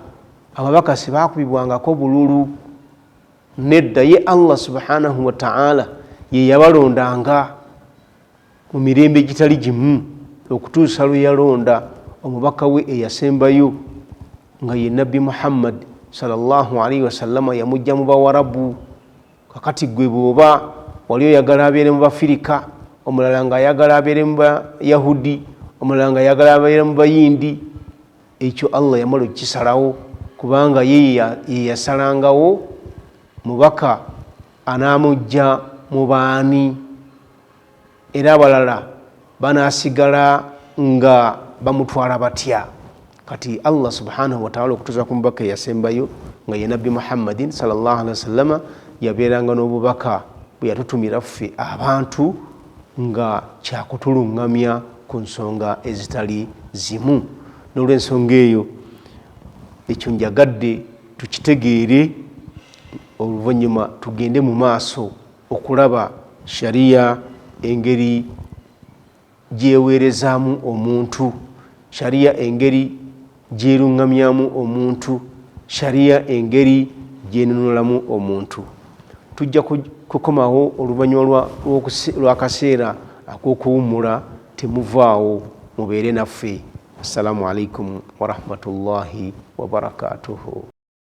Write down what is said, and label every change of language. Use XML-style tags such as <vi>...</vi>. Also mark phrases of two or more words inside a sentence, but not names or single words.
<lg>Ababaka sebakubibwangako bululu, nedda ye</lg> <ar>الله سبحانه وتعالى</ar> <lg>ye yabalondanga mu mirembe egitali gimu okutuusa lwe yalonda omubaka we eyasembayo nga ye Nabbi Muhammad</lg> <ar>صلى الله عليه وسلم,</ar> <lg>yamujja mu Bawarabu. Kakati gwe bw'oba wali oyagala abeere mu Bafirika, omulala ng'ayagala abeere mu Bayahudi, omulala ng'ayagala abeere mu Bayindi, ekyo Allah yamala okukisalawo, kubanga ye yasalangawo mubaka anaamujja mu baani, era abalala banaasigala nga bamutwala batya. Kati</lg> <ar>الله سبحانه وتعالى</ar> <lg>okutuusa ku mubaka eyasembayo nga ye Nabbi Muhammadin</lg> <ar>صلى الله عليه وسلم,</ar> <lg>yabeeranga n'obubaka bwe yatutumira ffe abantu nga kyakutulungamya ku nsonga ezitali zimu. N'olw'ensonga eyo, ekyo njagadde tukitegeere, oluvannyuma tugende mu maaso okulaba shariya engeri gyeweerezaamu omuntu, shariya engeri gyerungamyamu omuntu, shariya engeri gyenunulamu omuntu. Tujja kukomawo oluvannyuma lw'akaseera ak'okuwummula. Temuvaawo, mubeere naffe.</lg> <ar>السلام عليكم ورحمة الله وبركاته.</ar>